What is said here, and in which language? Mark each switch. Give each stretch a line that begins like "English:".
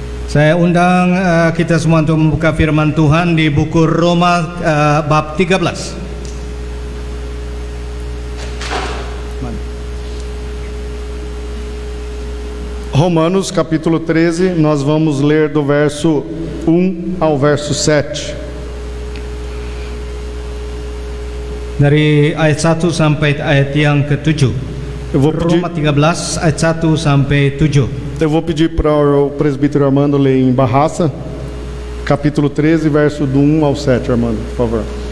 Indonesian: Saya undang kita semua untuk membuka firman Tuhan di buku Roma bab 13.
Portuguese: Romanos capítulo 13, nós vamos ler do verso 1 ao verso 7.
Indonesian: Dari ayat 1 sampai ayat yang ke-7. Roma 13 ayat 1 sampai 7.
Portuguese: Eu vou pedir para o presbítero Armando ler em Barraça, capítulo 13, verso do 1 ao 7, Armando, por favor.